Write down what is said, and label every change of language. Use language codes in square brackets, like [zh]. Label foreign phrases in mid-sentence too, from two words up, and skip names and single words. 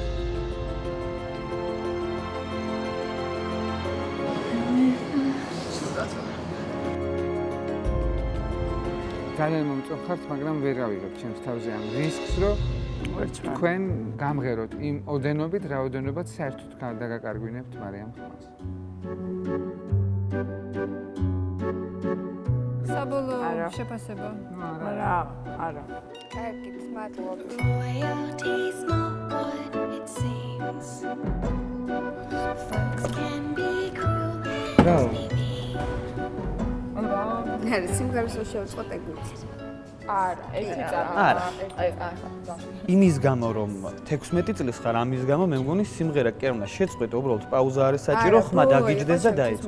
[ka] ძალიან მომწონხართ, მაგრამ ვერ ავიღებ ჩემს თავზე ამ რისკს, რომ თქვენ გამღეროთ იმ ოდენობით, რაოდენობაც საერთოდ დაგაკარგვინებთ მარიამ ხმას. საბოლოო შეფასება. არა. კარგით, მადლობა. [en] Loyalty's not what it seems. Folks can be cruel. [ka] რა? არა, სიმღერას რო შევწყოთ ეგრეთ. არა, ერთი წამი. არა. იმის გამო რომ 16 წლის ხარ, ამის გამო მე მგონი სიმღერა კი არ უნდა შეწყვეტო, უბრალოდ პაუზა არის საჭირო, ხმა დაგიჯდეს და დაიწყო.